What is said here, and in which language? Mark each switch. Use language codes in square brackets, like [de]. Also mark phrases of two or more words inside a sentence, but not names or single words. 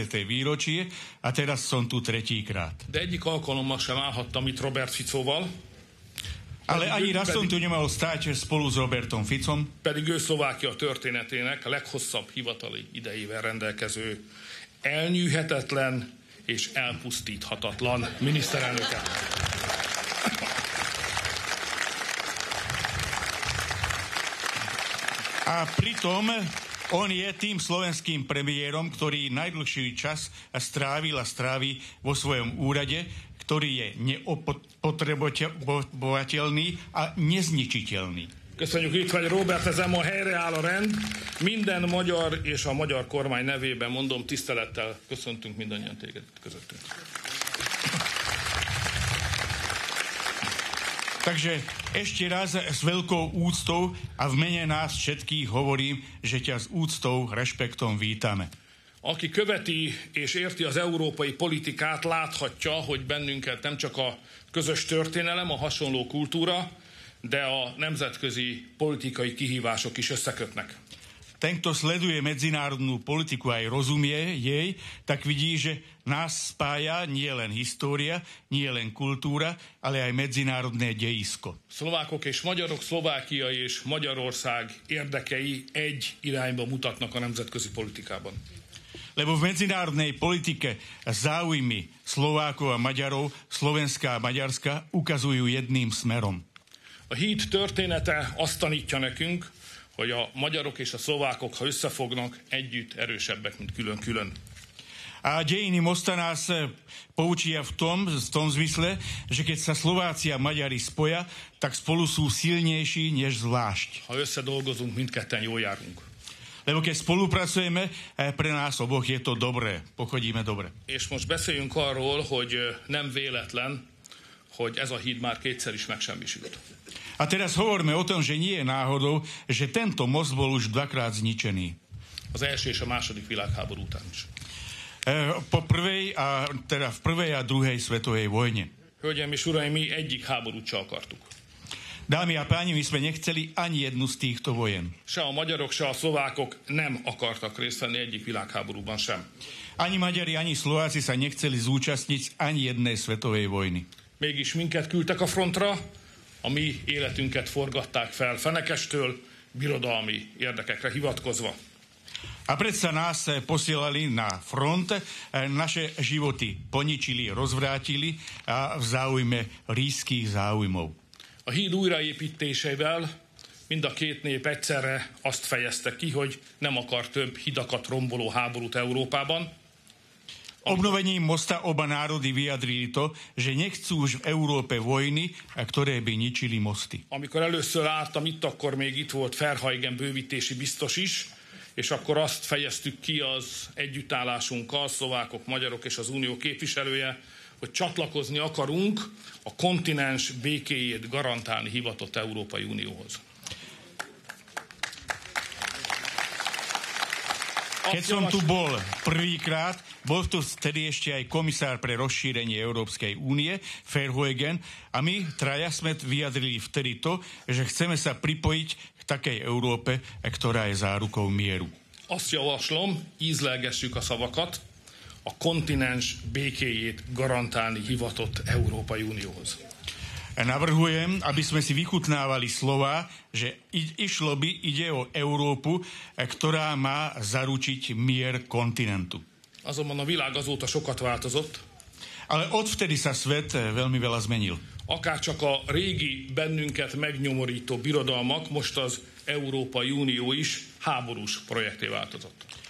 [sk] výročie, a teraz som tu tretíkrát. [hu] De egyik alkalommal sem állhattam itt Robert Ficóval. [sk] Ale ani raz som tu nemal stáť spolu s Robertom Ficom. [hu] Pedig ő Szlovákia történetének a leghosszabb hivatali idejével rendelkező, elnyűhetetlen és elpusztíthatatlan miniszterelnöke. [sk] A pritom on je tým slovenským premiérom, ktorý najdlhší čas strávi vo svojom úrade, ktorý je neopotrebovateľný a nezničiteľný. [hu] Köszönjük, itt vagy Robert, ezen ma helyreáll a rend. Minden magyar és a magyar kormány nevében mondom, tisztelettel köszöntünk mindannyian téged közöttünk. [sk] Takže ešte raz s veľkou úctou a v mene nás všetkých hovorím, že ťa s úctou, rešpektom vítame. [hu] Aki követi és érti az európai politikát, láthatja, hogy bennünket nem csak a közös történelem, a hasonló kultúra, de a nemzetközi politikai kihívások is összekötnek. [sk] Ten, kto sleduje medzinárodnú politiku aj rozumie jej, tak vidí, že nás spája nie len história, nie len kultúra, ale aj medzinárodné dejisko. [hu] Szlovákok és magyarok, Szlovákia és Magyarország érdekei egy irányba mutatnak a nemzetközi politikában. [sk] Lebo v medzinárodnej politike záujmy Slovákov a Maďarov, Slovenská a Maďarska ukazujú jedným smerom. [hu] A híd története azt tanítja nekünk, hogy a magyarok és a szlovákok, ha összefognak, együtt erősebbek, mint külön-külön. [sk] A dejiny mosta nás poučia v tom zmysle, že keď sa Slováci a Maďari spoja, tak spolu sú silnejší než zvlášť. [hu] Ha összedolgozunk, mindketten jól járunk. [sk] Lebo keď spolupracujeme, pre nás oboch je to dobré, pochodíme dobre. [hu] És most beszéljünk arról, hogy nem véletlen, hogy ez a híd már kétszer is megsemmisült. [sk] A teraz hovoríme o tom, že nie je náhodou, že tento most bol už dvakrát zničený. [hu] Az első és a második világháború után is. [sk] V prvej a druhej svetovej vojne. [hu] Hölgyeim és uraim, mi egyik háborút se akartuk. [sk] Dámy a páni, my sme nechceli ani jednu z týchto vojen. [hu] Se a magyarok, se a szlovákok nem akartak részt venni egyik világháborúban sem. [sk] Ani Maďari, ani Slováci sa nechceli zúčastniť ani jednej svetovej vojny. [hu] Mégis minket küldtek a frontra, a mi életünket forgatták fel fenekestől, birodalmi érdekekre hivatkozva. [sk] A predsa nás posielali na front, naše životy poničili, rozvrátili a v záujme ríšskych záujmov. [hu] A híd újraépítésével mind a két nép egyszerre azt fejezte ki, hogy nem akar több hidakat romboló háborút Európában. [sk] Obnovením mosta oba národy vyjadrili to, že nechcú už v Európe vojny, ktoré by ničili mosty. [hu] Amikor először álltam itt, akkor még itt volt Verheugen bővítési biztos is, és akkor azt fejeztük ki az együttállásunkkal, szlovákok, magyarok és az unió képviselője, hogy csatlakozni akarunk a kontinens békéjét garantálni hivatott Európai Unióhoz. [sk] Keď som tu bol prvýkrát, bol tu vtedy ešte aj komisár pre rozšírenie Európskej únie, Verheugen, a my traja sme vyjadrili vtedy to, že chceme sa pripojiť k takej Európe, ktorá je zárukou mieru. [hu] Azt javaslom, ízlelgessük a szavakat, a kontinens békéjét garantálni hivatott Európai Unióhoz. [sk] Navrhujem, aby sme si vychutnávali slova, že ide o Európu, ktorá má zaručiť mier kontinentu. [hu] Azonban a világ azóta sokat változott. [sk] Ale odvtedy sa svet veľmi veľa zmenil. [hu] Akárcsak a régi bennünket megnyomorító birodalmak, most az Európai Unió is háborús projekté változott.